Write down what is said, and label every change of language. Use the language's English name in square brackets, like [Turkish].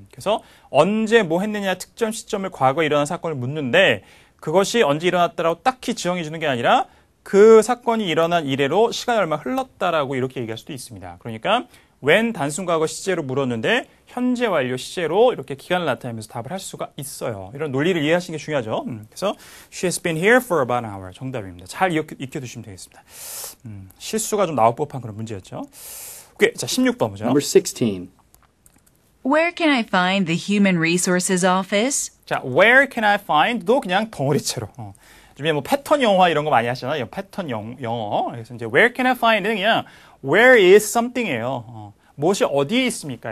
[Korean] 그래서 언제 뭐 했느냐 특정 시점을 과거에 일어난 사건을 묻는데 그것이 언제 일어났다라고 딱히 지정해 주는 게 아니라 그 사건이 일어난 이래로 시간이 얼마 흘렀다라고 이렇게 얘기할 수도 있습니다. 그러니까 when 단순 과거 시제로 물었는데 현재 완료 시제로 이렇게 기간을 나타내면서 답을 할 수가 있어요. 이런 논리를 이해하시는 게 중요하죠. [English] 그래서 she has been here for about an hour 정답입니다. [Korean] 잘 익혀두시면 되겠습니다. 실수가 좀 나올 법한 그런 문제였죠. 오케이, 자 16번 보죠. [English] Number 16. Where can I find the Human Resources Office? [Korean] 자, [English] where can I find [Korean] 도 그냥 덩어리째로. 요즘에 뭐 패턴 영화 이런 거 많이 하시잖아요. 패턴 영어. 그래서 이제 where can I find는 그냥 [English] where is something [Korean] 이에요. 무엇이 어디에 있습니까?